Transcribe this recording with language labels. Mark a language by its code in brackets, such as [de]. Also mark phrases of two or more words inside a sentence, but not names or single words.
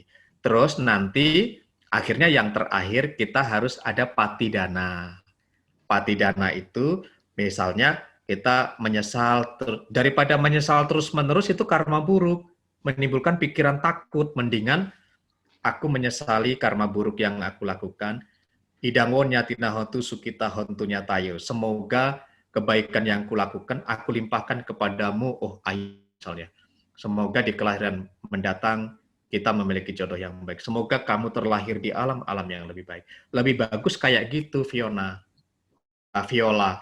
[id] Terus nanti, akhirnya yang terakhir, kita harus ada patidana. Patidana itu, misalnya, kita menyesal, daripada menyesal terus-menerus, itu karma buruk, menimbulkan pikiran takut, mendingan aku menyesali karma buruk yang aku lakukan. [pi] Idangon nyatina hontu sukita hontunya tayo. [id] Semoga kebaikan yang kulakukan, aku limpahkan kepadamu, oh ayah misalnya. Semoga di kelahiran mendatang kita memiliki jodoh yang baik. Semoga kamu terlahir di alam-alam yang lebih baik. Lebih bagus kayak gitu, Viola.